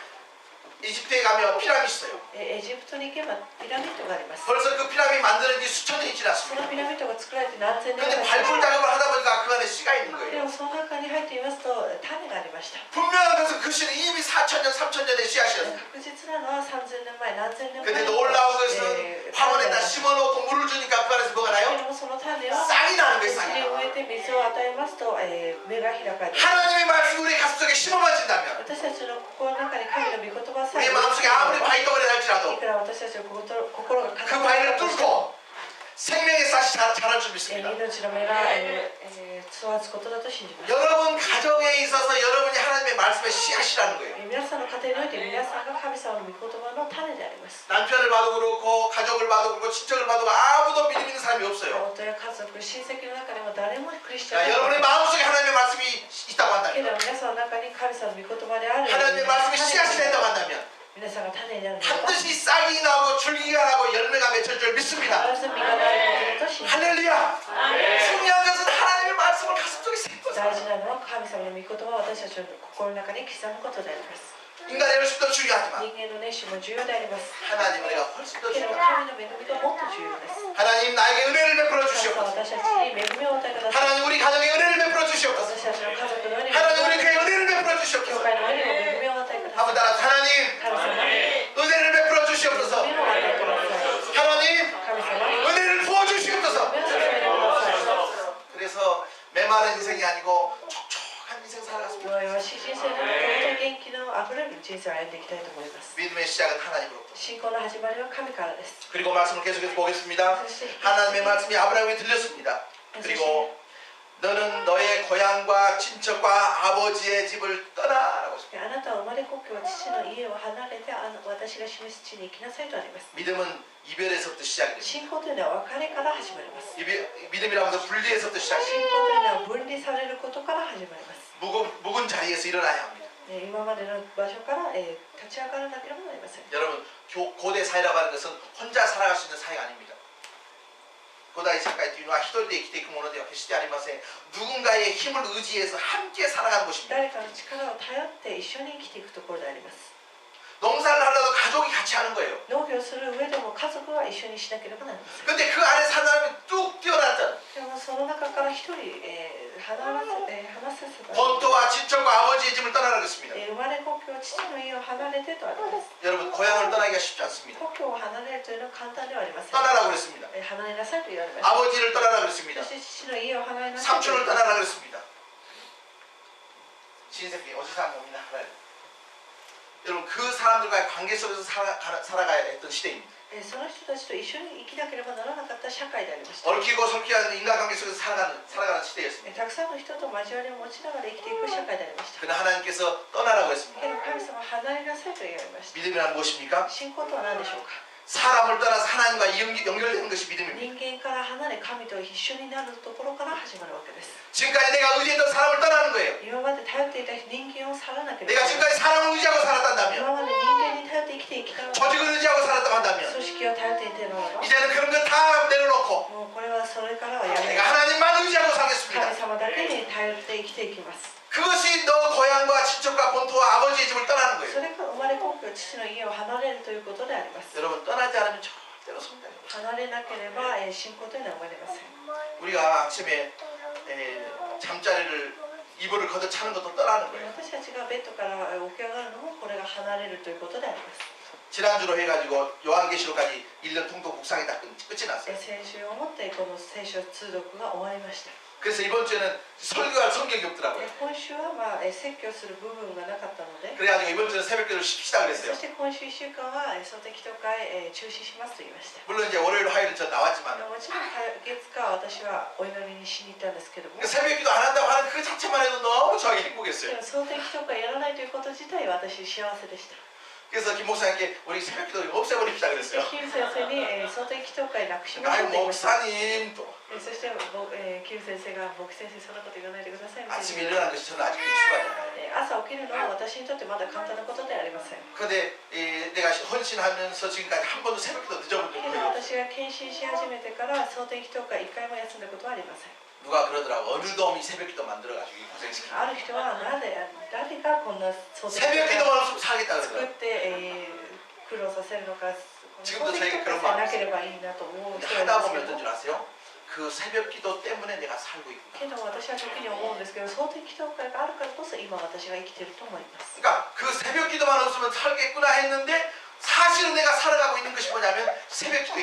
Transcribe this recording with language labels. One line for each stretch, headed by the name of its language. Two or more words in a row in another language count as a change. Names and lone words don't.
Korean: 이집트에 가면 피라미드 있어요.
Japanese: エジプトに行けばピラミッドがあります
Korean: 벌써 그 피라미드 만드는 지 수천 년이
Japanese: そ
Korean: 지났습니다.
Japanese: のピ라미ッドが作られて何千年
Korean: 근데
Japanese: が経
Korean: 발굴
Japanese: ちま
Korean: 작업을 하다 보니까 그 안에 씨가 있는
Japanese: すで
Korean: 거예요.
Japanese: もその中に入っていますと種がありました
Korean: 분명한 것은 그 씨는 이미 4천 년, 3천 년의 씨앗이었어요.
Japanese: 確実なのは3000年前何千年前
Korean: 근데 놀라운 것은 화원에다 심어놓고 물을 주니까 그 안에서 뭐가
Japanese: で
Korean: 나요?
Japanese: もその種は
Korean: 싹이 나는
Japanese: 土
Korean: 거예요.
Japanese: に
Korean: 싹이.
Japanese: 植えて水を与えますと芽が開かれて
Korean: 하나님의 말씀이 우리 가슴 속에 심어만진다면
Japanese: 私たちの心の中に神の御言葉さえ
Korean: 우리 마음속에 아무리 바위덩어리 날지라도
Japanese: いくら私たちの心が
Korean: 그
Japanese: 固ま
Korean: 바위를
Japanese: ったとしても
Korean: 뚫고 생명의 싹이 자랄 줄 믿습니다.
Japanese: 命の芽が育つことだと信じます
Korean: 여러분 가정에 있어서 여러분이 하나님의 말씀의 씨앗이라는 거예요.
Japanese: 皆さんの家庭において皆さんが神様の御言葉の種であります
Korean: 남편을 봐도 그렇고 가족을 봐도 그렇고 친척을 봐도 아무도 믿음 있는 사람이 없어요.
Japanese: 夫や家族親戚の中でも誰もクリスチャ
Korean: 자,
Japanese: ンではない
Korean: 여러분의 마음속에 하나님의 말씀이 있다고
Japanese: けど
Korean: 한다면
Japanese: 皆さんの中に神様の御言葉である
Korean: 하나님의 말씀이 씨앗이 된다고 한다면
Japanese: 皆さんが種になるのは
Korean: 반드시 싹이 나고 줄기가 나고 열매가 맺힐 줄 믿습니다.
Japanese: 必ず実がなることだと信じます
Korean: 할렐루야. 중요한 것은 하나님의 말씀을 가슴 속에 새기고
Japanese: 大事なのは神様の御言葉を私たちの心の中に刻むことであります
Korean: 인간의 열심도 중요하지만
Japanese: 人間の熱心も重要であります
Korean: 하나님의 은혜가 훨씬 더
Japanese: けど
Korean: 중요합니다.
Japanese: 神の恵みがもっと重要です
Korean: 하나님 나에게 은혜를 베풀어
Japanese: 神様
Korean: 주시옵소서.
Japanese: 私たちに恵みを与えください
Korean: 하나님 우리 가정에 은혜를 베풀어 주시옵소서.
Japanese: 私たちの家族のように
Korean: 하나님 우리 교회에 은혜를 베풀어
Japanese: 教
Korean: 주시옵소서.
Japanese: 会のようにも恵みを与えくださ
Korean: 한번
Japanese: い
Korean: 따라 하나님
Japanese: 神様恵
Korean: 은혜를 베풀어 주시옵소서.
Japanese: みを与えください
Korean: 하나님
Japanese: 神様恵
Korean: 은혜를 부어 주시옵소서.
Japanese: みを注いでください
Korean: 그래서 메마른 인생이 아니고 촉촉한 인생 살아갔습니다.
Japanese: 弱々しい人生の中で元気のあふれる人生を歩んでいきたいと思います
Korean: 믿음의 믿음의 시작은 하나님으로부터.
Japanese: 信仰の始まりは神からです。
Korean: 그리고 말씀을 계속해서 보겠습니다. 하나님의 말씀이 아브라함에게 들렸습니다. 그리고 너는 너의 고향과 친척과 아버지의 집을 떠나라고 했습니다.
Japanese: あなたは生まれ故郷父の家を離れて私が示す地に行きなさいとあります。
Korean: 믿음은 이별에서부터 시작이 됩니다.
Japanese: 信仰というのは別れから始まります。
Korean: 믿음이라고 해서 분리에서부터 시작이
Japanese: 信
Korean: 됩니다.
Japanese: 仰というのは分離されることから始まります。
Korean: 묵은 자리에서 일어나야 합니다.
Japanese: 今までの場所から立ち上がらなければなりません。
Korean: 여러분 고대 사회라고 하는 것은 혼자 살아갈 수 있는 사회가 아닙니다. 고대 사회
Japanese: というのは一人で生きていくものでは決してありません。
Korean: 누군가의 힘을 의지해서 함께 살아가는 곳입니다.
Japanese: 誰かの力を頼って一緒に生きていくところであります。
Korean: 농사를 하려도 가족이 같이 하는 거예요.
Japanese: 農業する上でも家族は一緒にしなければなりません。
Korean: 근데 그 안에 산 사람이 뚝 뛰어났던
Japanese: でもその中から一人離させた。
Korean: 본토와 친척과 아버지의 집을 떠나라고 했습니다.
Japanese: 生まれ故郷父の家を離れてとあります。
Korean: 여러분 고향을 떠나기가 쉽지 않습니다.
Japanese: 故郷を離れるというのは簡単ではありません。
Korean: 떠나라고 그랬습니다.
Japanese: 離れなさいと言われました。
Korean: 아버지를 떠나라고 그랬습니다.
Japanese: そして父の家を離れなさいと言わ
Korean: 삼촌을
Japanese: れました。
Korean: 떠나라고 그랬습니다. 친새끼 어디서 옵니다. 여러분 그 사람들과의 관계 속에서 살아가야 했던 시대입니다.
Japanese: その人たちと一緒に生きなければならなかった社会でありました。
Korean: 얽히고 설키는 인간관계 속에서 살아가는 시대였습니다.
Japanese: たくさんの人と交わりを持ちながら生きていく社会でありました。
Korean: 그러나 하나님께서 떠나라고 했습니다.
Japanese: けど神様は離れなさいと言われました。
Korean: 믿음이란 무엇입니까?
Japanese: 信仰とは何でしょうか。
Korean: 사람을 떠나서 하나님과 연결되는 것이 믿음입니다.
Japanese: 人間から離れ神と一緒になるところから始まるわけです。
Korean: 지금까지 내가 의지했던 사람을 떠나는 거예요.
Japanese: 今まで頼っていた人間を去らなけれ
Korean: 내가
Japanese: ば。
Korean: 지금까지 사람을 의지하고 살았단다면,
Japanese: 今まで人間に頼って生きていきたのは
Korean: 조직을 의지하고 살았다고 한다면
Japanese: 組織を頼っていたのは
Korean: 이제는 그런 거 다 내려놓고
Japanese: もうこれはそれからはやめ
Korean: 내가 하나님만 의지하고 살겠습니다.
Japanese: 神様だけに頼って生きていきます。
Korean: 그것이 너 고향과 친척과 본토와 아버지의 집을 떠나는
Japanese: そ
Korean: 거예요.
Japanese: れから生まれ故郷父の家を離れるということであります。
Korean: 여러분 떠나지 않으면 절대로 성장이 없어요.
Japanese: 離れなければ信仰というのは生まれません。
Korean: 우리가 아침에 잠자리를 이불을 걷어 차는 것도 떠나는 거예요.
Japanese: 私たちがベッドから起き上がるのもこれが離れるということであります。
Korean: 지난주로 해가지고 요한계시록까지 1년 통독 묵상이 다 끝이 났어요.
Japanese: 先週をもってこの聖書通読が終わりました。
Korean: 그래서 이번 주에는 설교할 성경이 없더라고요.
Japanese: 今週は説教する部分がなかったので、
Korean: 그래가지고 이번 주는 새벽기도를 쉽시다
Japanese: そ
Korean: 그랬어요.
Japanese: して今週1週間は総的祷会中止しますと言いました。
Korean: 물론 이제 월요일 화요일은 저 나왔지만
Japanese: もちろん月火私はお祈りにしに行ったんですけども、
Korean: 새벽기도 안 한다고 하는 그 자체만 해도 너무 저에게
Japanese: で
Korean: 행복했어요.
Japanese: も総的祷会やらないということ自体私幸せでした。
Korean: 그래서 김 목사님께 우리 새벽기도 없애버립시다 그랬어요.
Japanese: キム先生に総的祷会なくしまし
Korean: 아유
Japanese: ょうと言いました。
Korean: 목사님 또
Japanese: そしてキム先生が僕先生そんなこと言わないでくださいみたい
Korean: 아침에
Japanese: な。
Korean: 일어나는 것이 저는 아직도 익숙하잖아요.
Japanese: 朝起きるのは私にとってまだ簡単なことではありません。
Korean: 근데 내가 헌신하면서 지금까지 한 번도 새벽기도 늦어본
Japanese: け
Korean: 적이
Japanese: ど
Korean: 없어요.
Japanese: 私が献身し始めてから総的祷会1回も休んだことはありません。
Korean: 누가 그러더라고. 어느 놈이 새벽기도 만들어가지고 고생시키고
Japanese: ある人は誰がこんな総的祷会
Korean: 새벽기도만 없으면 살겠다
Japanese: 作っ
Korean: 그러더라고.
Japanese: て、苦労させるのか、自分と総的祷会さえなければいいなと思う
Korean: 근데
Japanese: 人がい
Korean: 하다
Japanese: ます
Korean: 보면
Japanese: け
Korean: 어떤
Japanese: ど
Korean: 줄 아세요? 그 새벽기도 때문에 내가 살고 있구나.
Japanese: けど私は時に思うんですけど、総的祷会があるからこそ今私が生きていると思います。
Korean: 그러니까 그 새벽기도만 없으면 살겠구나 했는데 사실은 내가 살아가고 있는 것이 뭐냐면 새벽기도의